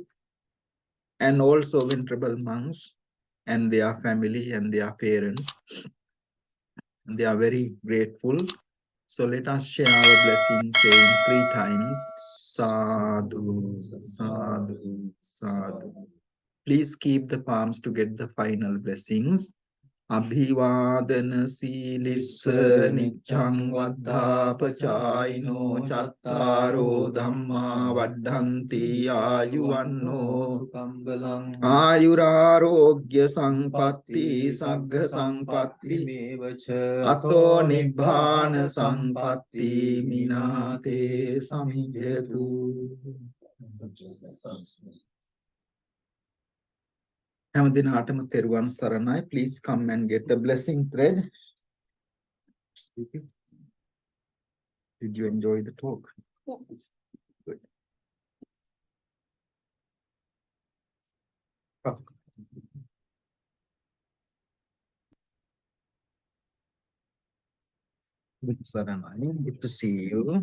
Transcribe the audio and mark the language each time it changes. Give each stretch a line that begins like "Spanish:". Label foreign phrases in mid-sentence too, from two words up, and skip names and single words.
English: And also venerable monks and their family and their parents. They are very grateful. So let us share our blessings, saying 3 times,
Pali: Sadhu, Sadhu, Sadhu.
English: Please keep the palms to get the final blessings.
Pali: Abhivadana Silissa Nichang Vaddhapachayino Chattaro Dhamma Vaddhanti Ayuvanno Ayurarogya Sampatti Sagga Sampatti Ato Nibbana Sampatti Minate Samijatu.
Sinhala: හැමදිනාටම තෙරුවන් සරණයි.
English: Please come and get the blessing thread. Did you enjoy the talk? Yes. Good. Good Saranai. Good to see you.